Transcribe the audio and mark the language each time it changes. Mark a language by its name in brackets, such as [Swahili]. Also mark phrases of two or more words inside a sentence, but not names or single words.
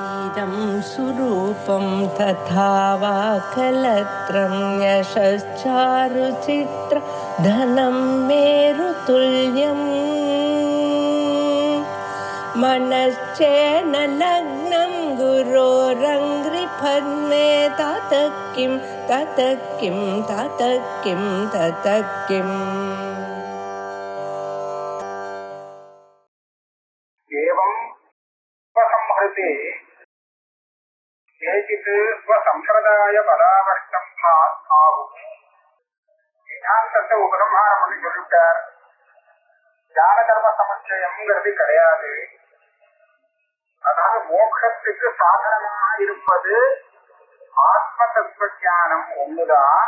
[Sanskrit] शरीरं सुरूपं तथा वा कलत्रं यशश्चारुचित्र धनं मेरुतुल्यम् मनश्चेन लग्नं गुरोरङ्घ्रिपद्मे ततः किं ततः किं ततः किं ततः किम् केचित् स्वसम्प्रदाय [Tamil] பலாவஷ்டம் ஆகும். வேதாந்தத்தை உபசம்ஹாரம் பண்ணி சொல்லிட்டார். ஞான கர்ம சமுச்சயம்ங்கிறது கிடையாது. அதாவது மோட்சத்துக்கு சாதனமாக இருப்பது ஆத்ம தத்துவ ஞானம் ஒண்ணுதான்.